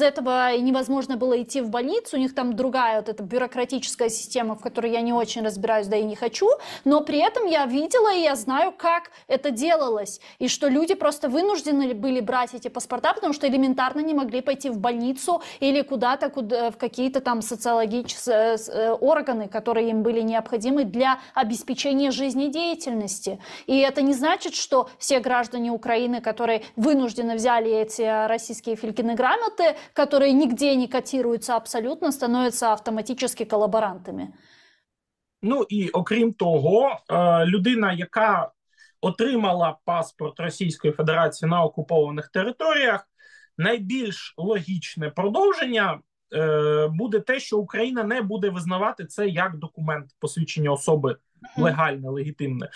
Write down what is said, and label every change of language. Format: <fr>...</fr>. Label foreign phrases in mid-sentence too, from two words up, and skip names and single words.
<ru>этого невозможно было идти в больницу, у них там другая вот эта бюрократическая система, в которой я не очень разбираюсь, да и не хочу, но при этом я видела и я знаю, как это делалось, и что люди просто вынуждены были брать эти паспорта, потому что элементарно не могли пойти в больницу или куда-то, в какие-то там социологические органы, которые им были необходимы для обеспечения жизнедеятельности. И это не значит, что все граждане Украины, которые вынужденно взяли эти российские Филькины грамоты, которые нигде не котируются абсолютно, становятся автоматически колаборантами.</ru> <uk>Ну і окрім того, людина, яка отримала паспорт Російської Федерації на окупованих територіях, найбільш логічне продовження буде те, що Україна не буде визнавати це як документ посвідчення особи легальне, легітимне.</uk>